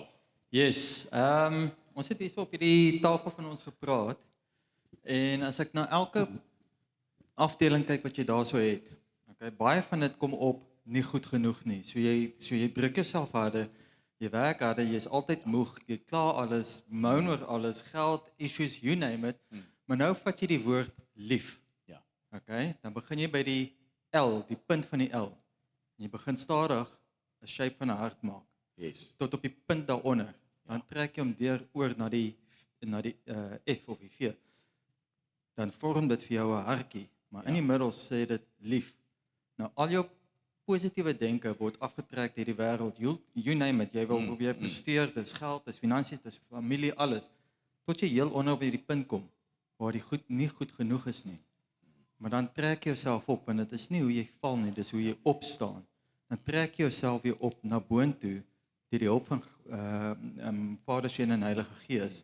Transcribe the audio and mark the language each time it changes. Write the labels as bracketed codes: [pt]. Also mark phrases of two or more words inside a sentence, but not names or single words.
[af] Yes, ons het hier so op hierdie tafel van ons gepraat en as ek na elke afdeling kyk wat jy daar so het, okay, baie van dit kom op nie goed genoeg nie. So jy druk jouself harder, jy werk harder, jy is altyd moeg, jy kla alles, moan oor alles, geld, [en] issues, you name it, [af] maar nou vat jy die woord lief. Ja. Okay, dan begin jy by die L, die punt van die L. En jy begin stadig 'n shape van 'n hart maak. Yes. Tot op die punt daaronder. Dan trek jy hom oor na die F of die V. Dan vorm dit vir jou 'n hartjie, maar in die middel sê dit lief. Nou al jou positiewe denke word afgetrek deur die wêreld. [en] You name it, [af] jy wil probeer presteer, dis geld, dis finansies, dis familie, alles. Tot jy heel onder by die punt kom waar die goed nie goed genoeg is nie. Maar dan trek jy jouself op en dit is nie hoe jy val nie, dis hoe jy opstaan. Dan trek jy jouself weer op na boontoe deur die hulp van Vader, Seun en Heilige Gees.